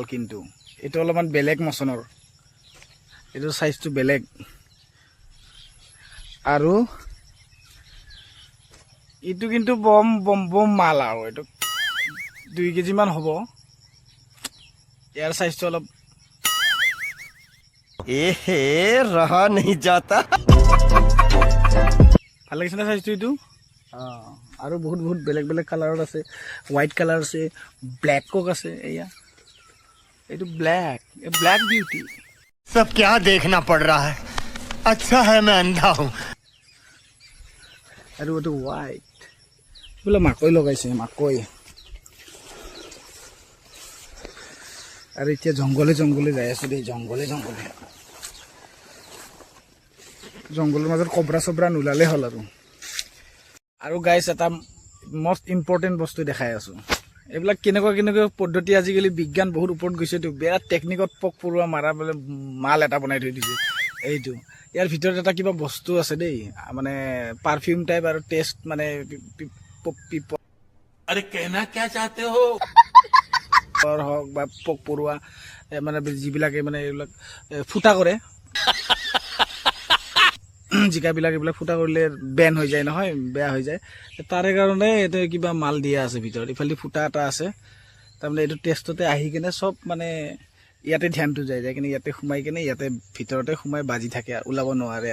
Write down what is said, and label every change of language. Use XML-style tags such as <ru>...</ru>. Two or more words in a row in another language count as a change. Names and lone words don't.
<as>কিন্তু এইটো অলপমান বেলেগ মচনৰ, এইটো চাইজটো বেলেগ। আৰু এইটো কিন্তু বম বম বম মাল আৰু, এইটো 2 কেজিমান হ'ব। ইয়াৰ চাইজটো অলপ</as> <hi>रहा नहीं जाता।</hi> <as>ভাল লাগিছে না চাইজটো এইটো? আৰু বহুত বেলেগ বেলেগ কালাৰত আছে।</as> <en>white colour</en> <as>আছে, ব্লেক কক আছে। এয়া এইটো</as> <en>black beauty.</en> <hi>सब क्या देखना पड़ रहा है, अच्छा है मैं अंधा हूँ।</hi> <as>আৰু এইটো হোৱাইট, বোলে মাকৈ লগাইছে, মাকৈ। আৰু এতিয়া জংঘলে যাই আছো দেই, জংঘলৰ মাজত কবৰা চবৰা নোলালে হ'ল আৰু গাইছ, এটা</as> <en>most important</en> <as>বস্তু দেখাই আছোঁ। এইবিলাক কেনেকুৱা পদ্ধতি, আজিকালি বিজ্ঞান বহুত ওপৰত গৈছেতো। বিৰাট টেকনিকত পোক পৰুৱা মাৰা বোলে মাল এটা বনাই থৈ দিছে। এইটো ইয়াৰ ভিতৰত এটা কিবা বস্তু আছে দেই, মানে</as> <en>perfume type</en> <as>আৰু টেষ্ট মানে</as> <hi>अरे कहना क्या चाहते हो?</hi> <as>হওক বা পোক পৰুৱা মানে যিবিলাকে মানে এইবিলাক ফুটা কৰে, জিকাবিলাক এইবিলাক ফুটা কৰিলে বেন হৈ যায় নহয়, বেয়া হৈ যায়। তাৰে কাৰণে এইটো কিবা মাল দিয়া আছে ভিতৰত। ইফালে ফুটা এটা আছে, তাৰমানে এইটো টেষ্টতে আহি কিনে চব মানে ইয়াতে ধ্যানটো যায় কিনে ইয়াতে সোমাই কিনে ইয়াতে ভিতৰতে সোমাই বাজি থাকে, ওলাব নোৱাৰে।</as>